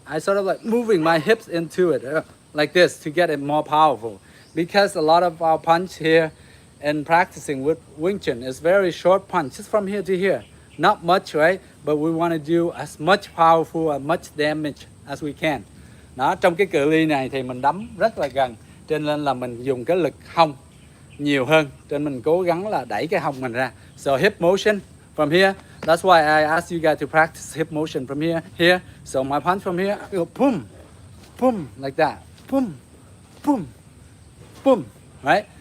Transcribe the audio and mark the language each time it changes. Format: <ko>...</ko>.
<en>I sort of like moving my hips into it like this to get it more powerful. Because a lot of our punch here and practicing with Wing Chun is very short punch, just from here to here. Not much, right? But we want to do as much powerful and much damage as we can.</en> <vi>Đó, trong cái cự ly này thì mình đấm rất là gần, cho nên là mình dùng cái lực hông nhiều hơn, cho nên mình cố gắng là đẩy cái hông mình ra.</vi> <en>So hip motion from here. That's why I asked you guys to practice hip motion from here. So my punch from here, I go boom, boom, like that, boom, boom, boom, right?</en>